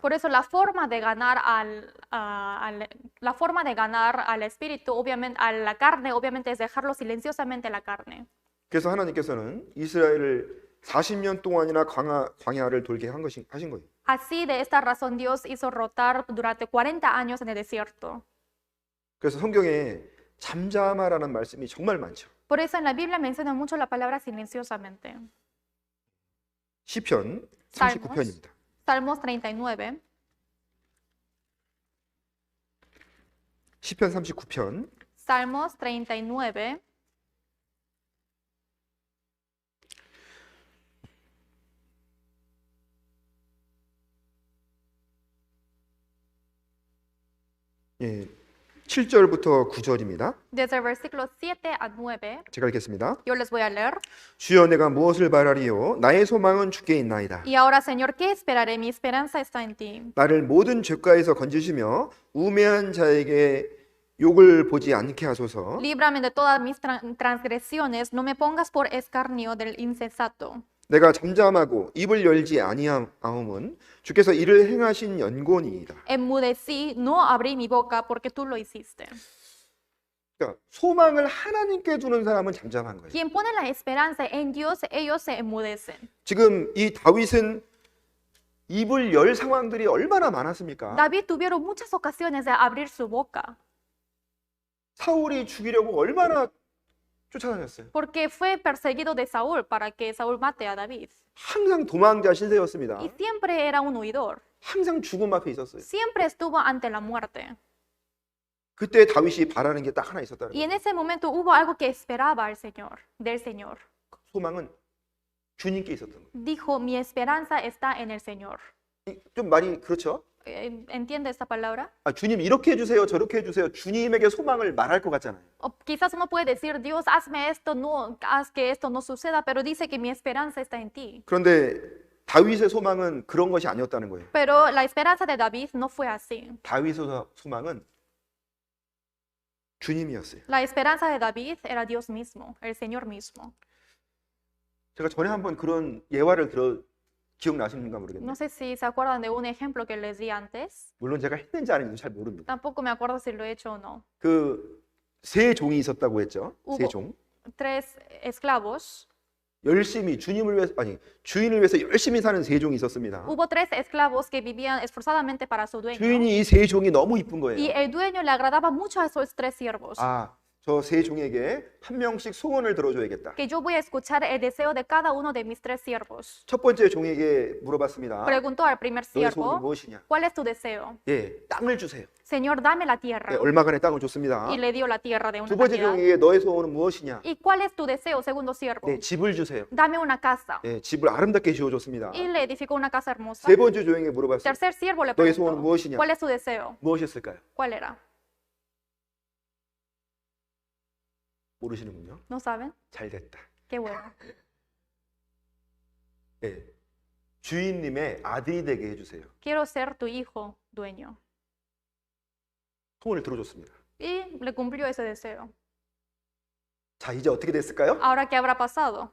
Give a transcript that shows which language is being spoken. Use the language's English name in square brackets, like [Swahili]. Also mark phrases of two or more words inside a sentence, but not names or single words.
[Spanish] Por eso la forma de ganar la forma de ganar al espíritu, obviamente, a la carne, obviamente es dejarlo silenciosamente la carne. [Korean] 그래서 하나님께서는 이스라엘을 40년 동안이나 광야를 돌게 하신 거예요. [Spanish] Así, de esta razón, Dios hizo rotar durante 40 años en el desierto. [Korean] 그래서 성경에 잠잠하라는 말씀이 정말 많죠. [Spanish] Por eso en la Biblia menciona mucho la palabra silenciosamente. [Korean] 시편 39편입니다. [Spanish] Salmos 39. [Korean] 시편 39편 [Spanish] Salmos 39. [Korean] 예, 7절부터 9절입니다. [Spanish] Desde el versículo 7 a 9, [Korean] 제가 읽겠습니다. [Spanish] yo les voy a leer. [Korean] 주여 내가 무엇을 바라리요? 나의 소망은 주께 있나이다. [Spanish] Y ahora, Señor, ¿qué esperaré? Mi esperanza está en ti. [Korean] 나를 모든 죄가에서 건지시며 우매한 자에게 욕을 보지 않게 하소서. [Spanish] Líbrame de todas mis transgresiones, no me pongas por escarnio del insensato. [Korean] 내가 잠잠하고 입을 열지 아니하옴은 주께서 이를 행하신 연고니이다. [Spanish] Enmudecí, no abrí mi boca porque tú lo hiciste. [Korean] 그러니까 소망을 하나님께 두는 사람은 잠잠한 거예요. [Spanish] Quien pone la esperanza en Dios, ellos se enmudecen. [Korean] 지금 이 다윗은 입을 열 상황들이 얼마나 많았습니까? [Spanish] David tuvieron muchas ocasiones de abrir su boca [Korean] 사울이 죽이려고 얼마나 쫓아다녔어요. [Spanish] porque fue perseguido de Saúl para que Saúl mate a David. [Korean] 항상 도망자 신세였습니다. [Spanish] Y siempre era un huidor. [Korean] 항상 죽음 앞에 있었어요. [Spanish] Siempre estuvo ante la muerte. [Korean] 그때 다윗이 바라는 게 딱 하나 있었다는 [Spanish] Y [Korean] 거예요. [Spanish] en ese momento hubo algo que esperaba al Señor, del Señor. [Korean] 소망은 주님께 있었던 거예요. [Spanish] Dijo, mi esperanza está en el Señor. [Korean] 좀 말이 그렇죠? [Spanish] ¿Entiende esta palabra? [Korean] 주님 이렇게 해주세요, 저렇게 해주세요. 주님에게 소망을 말할 것 같잖아요. [Spanish] O quizás uno puede decir, Dios, hazme esto, no, haz que esto no suceda, pero dice que mi esperanza está en ti. [Korean] 그런데 다윗의 소망은 그런 것이 아니었다는 거예요. [Spanish] Pero la esperanza de David no fue así. [Korean] 다윗의 소망은 주님이었어요. [Spanish] La esperanza de David era Dios mismo, el Señor mismo. [Korean] 제가 전에 한번 그런 예화를 기억나시는가 모르겠네요. [Spanish] No sé si se acuerdan de un ejemplo que les di antes. [Korean] 물론 제가 했는지 안 했는지 잘 모릅니다. [Spanish] Tampoco me acuerdo si lo he hecho o no. [Korean] 그 세 종이 있었다고 했죠. 세 [Spanish] Hubo [Korean] 종. [Spanish] 3 esclavos. [Korean] 열심히 주님을 위해서 주인을 위해서 열심히 사는 세 종이 있었습니다. [Spanish] Hubo 3 esclavos que vivían esforzadamente para su dueño. [Korean] 주인이 이 세 종이 너무 이쁜 [Spanish] Y [Korean] 거예요. [Spanish] el dueño le agradaba mucho a esos 3 siervos. [Korean] 저 세 종에게 한 명씩 소원을 들어줘야겠다. [Spanish] Que yo voy a escuchar el deseo de cada uno de mis 3 siervos. [Korean] 첫 번째 종에게 물어봤습니다. [Spanish] Preguntó al primer [Korean] 너의 소원이 [Spanish] siervo, [Korean] 무엇이냐? [Spanish] ¿cuál es tu deseo? [Korean] 예, 땅을 주세요. [Spanish] Señor, dame la tierra. [Korean] 얼마간의 땅을 줬습니다. [Spanish] Y le dio la tierra de una [Korean] 두 번째 [Spanish] cantidad. [Korean] 종에게 너의 소원은 무엇이냐? [Spanish] ¿Y cuál es tu deseo, segundo siervo? [Korean] 네, 집을 주세요. [Spanish] Dame una casa. [Korean] 예, 집을 아름답게 지어줬습니다. [Spanish] Y le edificó una casa hermosa. [Korean] 세 번째 종에게 물어봤어요. [Spanish] Tercer siervo le [Korean] 너의 소원은 [Spanish] preguntó, [Korean] 무엇이냐? [Spanish] ¿cuál es tu deseo? [Korean] 무엇이었을까요? [Spanish] ¿Cuál era? [Korean] 모르시는군요. [Spanish] ¿No saben? [Korean] 잘 됐다. [Spanish] Qué bueno. [Korean] 예, 주인님의 아들이 되게 해주세요. [Spanish] Quiero ser tu hijo dueño. [Korean] 소원을 들어줬습니다. [Spanish] Y le cumplió ese deseo. [Korean] 자, 이제 어떻게 됐을까요? [Spanish] Ahora, ¿qué habrá pasado?